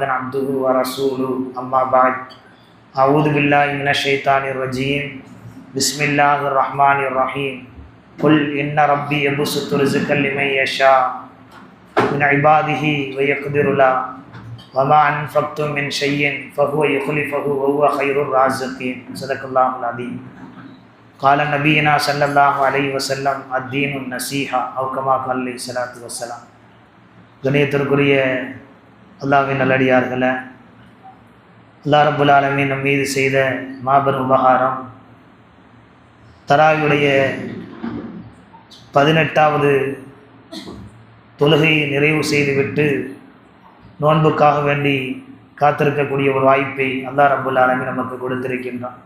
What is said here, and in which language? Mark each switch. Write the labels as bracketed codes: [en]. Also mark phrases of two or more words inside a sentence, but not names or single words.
[ar] عبده ورسوله أما بعد أعوذ بالله من الشيطان الرجيم بسم الله الرحمن الرحيم قل إن ربي يبسط رزقا لمن يشاء من عباده ويقدر له وما أنفقتم من شيء فهو يخلفه وهو خير الرازقين صدق الله العظيم قال نبينا صلى الله عليه وسلم الدين النصيحة أو كما قال عليه الصلاة والسلام. [ta] கணியத்திற்குரிய அல்லாஹ்வின் நல்லடியார்களே, [ar] الله رب العالمين [ta] நம் மீது செய்த மாபெரும் உபகாரம் தராவியுடைய 18வது தொழுகையை நிறைவு செய்துவிட்டு நோன்புக்காக வேண்டி காத்திருக்கக்கூடிய ஒரு வாய்ப்பை [ar] الله رب العالمين [ta] நமக்கு கொடுத்திருக்கின்றான்.